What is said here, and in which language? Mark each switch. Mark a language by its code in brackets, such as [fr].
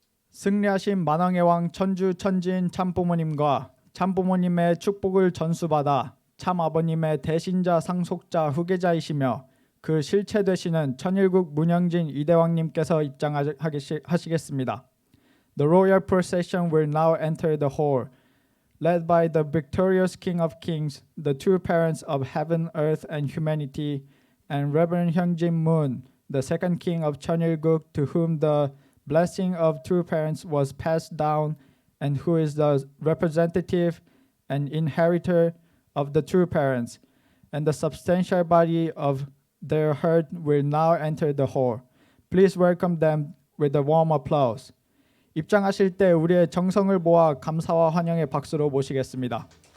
[ko] 승리하신 만왕의 왕 천주 천지인 참부모님과 참부모님의 축복을 전수받아 참아버님의 대신자 상속자 후계자이시며 그 실체 되시는 천일국 문영진 이대왕님께서 입장하시겠습니다. [en] The royal procession will now enter the hall, led by the victorious King of Kings, the true parents of heaven, earth, and humanity, and Reverend Hyungjin Moon, the second king of Cheonilguk, to whom the blessing of true parents was passed down and who is the representative and inheritor of the true parents, and the substantial body of their herd will now enter the hall. Please welcome them with a warm applause. [ko] 입장하실 때 우리의 정성을 모아 감사와 환영의 박수로 모시겠습니다.